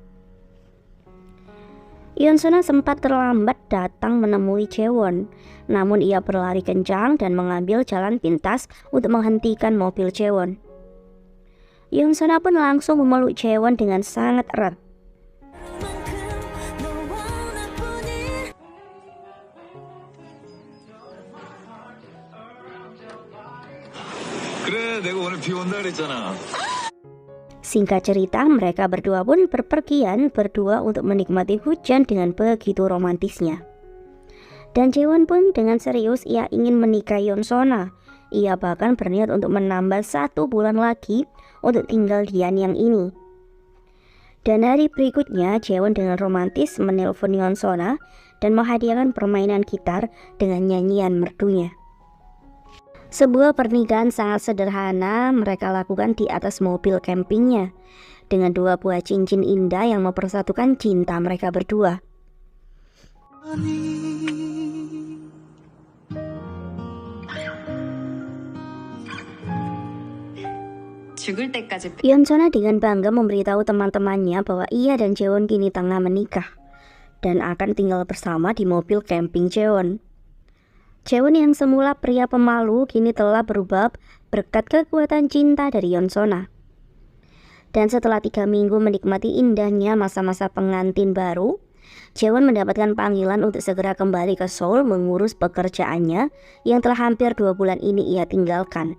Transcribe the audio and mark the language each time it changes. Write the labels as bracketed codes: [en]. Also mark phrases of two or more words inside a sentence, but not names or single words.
[id] Yeonsona sempat terlambat datang menemui Jaewon, namun ia berlari kencang dan mengambil jalan pintas untuk menghentikan mobil Jaewon. Yeonsona pun langsung memeluk Jaewon dengan sangat erat. [ko] 그래, 내가 오늘 비 온다 그랬잖아. [id] Singkat cerita, mereka berdua pun berpergian berdua untuk menikmati hujan dengan begitu romantisnya. Dan Jaewon pun dengan serius ia ingin menikahi Yeonsona. Ia bahkan berniat untuk menambah 1 bulan lagi untuk tinggal di Anyang ini. Dan hari berikutnya, Jaewon dengan romantis menelpon Yeonsona dan menghadiahkan permainan gitar dengan nyanyian merdunya. Sebuah pernikahan sangat sederhana mereka lakukan di atas mobil campingnya dengan 2 buah cincin indah yang mempersatukan cinta mereka berdua. [ko] 죽을 때까지 [id] Yeonsona dengan bangga memberitahu teman-temannya bahwa ia dan Jaewon kini tengah menikah dan akan tinggal bersama di mobil camping Jaewon. Jaewon yang semula pria pemalu kini telah berubah berkat kekuatan cinta dari Yeonsona. Dan setelah 3 minggu menikmati indahnya masa-masa pengantin baru, Jaewon mendapatkan panggilan untuk segera kembali ke Seoul mengurus pekerjaannya yang telah hampir 2 bulan ini ia tinggalkan.